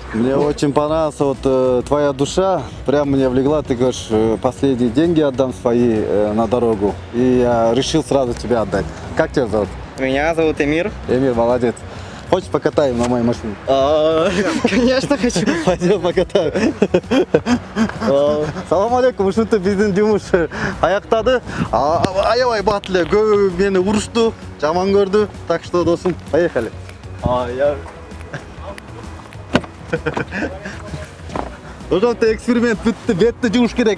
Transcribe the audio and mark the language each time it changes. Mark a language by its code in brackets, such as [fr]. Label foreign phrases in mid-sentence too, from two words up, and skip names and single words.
[ru] Мне очень понравился вот твоя душа. Прям мне влегла. Ты говоришь, последние деньги отдам свои на дорогу. И я решил сразу тебя отдать. Как тебя зовут? Меня зовут Эмир. Эмир, молодец. Хочешь покатаем на моей машине? Конечно хочу. Пойдем покатаем. [ar] سلام عليكم, [ky] ушунтип биздин жумуш аяктады. Аябай батыл эле, көбү мени урушту, жаман көрдү. [ru] Так что, досум, поехали. [ky] Ошонтип эксперимент бүттү, бетти жууш керек.